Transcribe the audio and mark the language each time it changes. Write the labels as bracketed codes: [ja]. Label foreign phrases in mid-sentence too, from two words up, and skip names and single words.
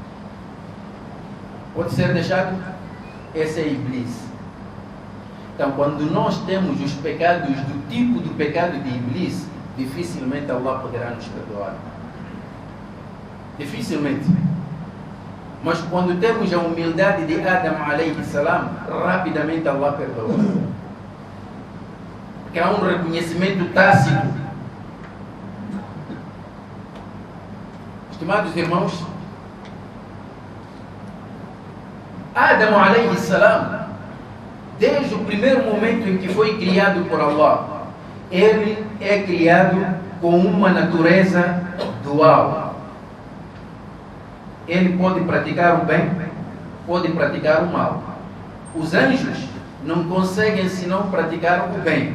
[pt] Pode ser deixado? Esse é Iblis. Então, quando nós temos os pecados do tipo do pecado de Iblis, dificilmente Allah poderá nos perdoar. Dificilmente. Mas quando temos a humildade de Adam [ar] عليه السلام, [pt] rapidamente Allah perdoa. Porque há um reconhecimento tácito. Estimados irmãos, [ar] آدم عليه السلام, [pt] desde o primeiro momento em que foi criado por Allah, ele é criado com uma natureza dual. Ele pode praticar o bem, pode praticar o mal. Os anjos não conseguem senão praticar o bem.